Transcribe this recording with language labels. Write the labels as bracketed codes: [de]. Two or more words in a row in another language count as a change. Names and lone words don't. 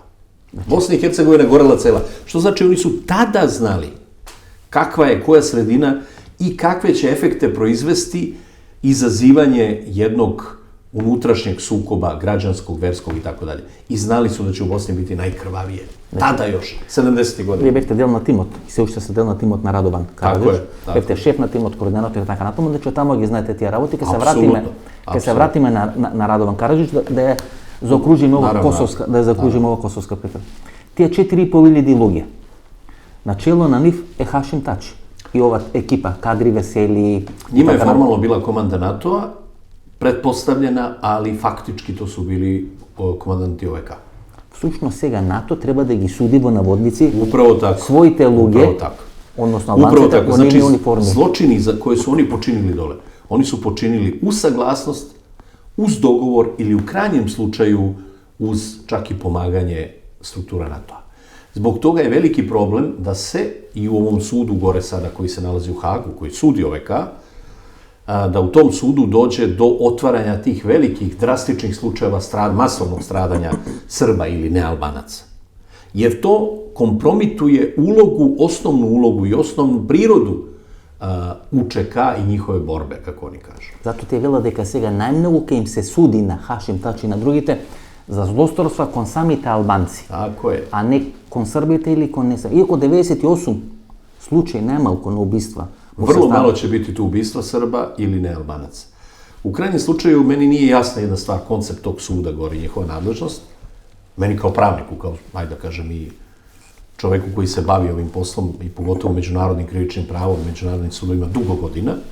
[sr] Bosna i Hercegovina je gorela cela. Što znači, oni su tada znali kakva je koja sredina i kakve će efekte proizvesti izazivanje jednog unutrašnjeg sukoba, građanskog, verskog i tako dalje. I znali su da će u Bosni biti najkrvavije. Tada još, 70. godine. [mk] Вие бевте дел на тимот, и се уште се дел на тимот на Радован Караджич. Бевте шеф на тимот, координатор и така натаму, значи тамо ги знаете тие работи. Ке се вратиме на Радован Караджич да ја заокружиме ова косовска прекрст. Тие 4.500 луѓе. Начело на нив е Хашим Тачи и ова екипа, Кадри Весели. [sr] Njima je formalno bila komanda NATO-a, pretpostavljena, ali faktički to su bili komandanti OVK. [mk] Всушност сега НАТО треба да ги суди во наводници своите луѓе, односно албанците во нивни униформи. [sr] Zločini za koje su oni počinili dole, oni su počinili uz saglasnost, uz dogovor ili u krajnjem slučaju uz čak i pomaganje struktura NATO-a. Zbog toga je veliki problem da se i u ovom sudu gore sada koji se nalazi u Hagu, koji sudi OVK, da u tom sudu dođe do otvaranja tih velikih, drastičnih slučajeva masovnog stradanja Srba ili nealbanaca. Jer to kompromituje osnovnu ulogu i osnovnu prirodu UČK i njihove borbe, kako oni kažu. [mk] Зато ти је вела дека сега најмногу ке им се суди на Хашим Тачи и на другите за злосторства кон самите албанци. [sr] Tako je. [mk] А не кон србите или кон не србите. Иако 98 случаи најмалку на убиства. [sr] Vrlo malo će biti tu ubistva Srba ili nealbanaca. U krajnjem slučaju, meni nije jasna jedna stvar, koncept tog suda gore i njihova nadležnost. Meni kao pravniku, kao, ajde da kažem, i čoveku koji se bavi ovim poslom i pogotovo međunarodnim krivičnim pravom, međunarodnim sudovima dugo godina.